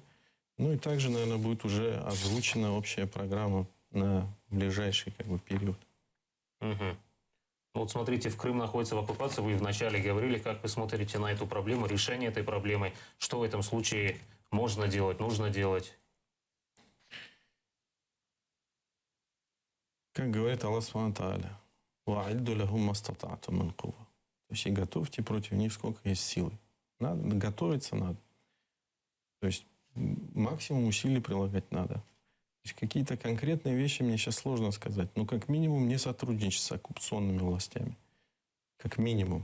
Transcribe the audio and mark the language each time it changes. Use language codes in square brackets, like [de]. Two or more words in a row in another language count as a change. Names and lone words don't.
[ru] Ну и также, наверное, будет уже озвучена общая программа на ближайший период. Вот смотрите, в Крым находится в оккупации. Вы вначале говорили, как вы смотрите на эту проблему, решение этой проблемы. Что в этом случае можно делать, нужно делать? Как говорит [ar] الله سبحانه وتعالى، «وأعدوا لهم ما استطعتم من قوة». [ru] То есть и готовьте против них сколько есть силы. Надо, готовиться надо. То есть максимум усилий прилагать надо. То есть какие-то конкретные вещи мне сейчас сложно сказать. Но как минимум не сотрудничать с оккупационными властями. Как минимум.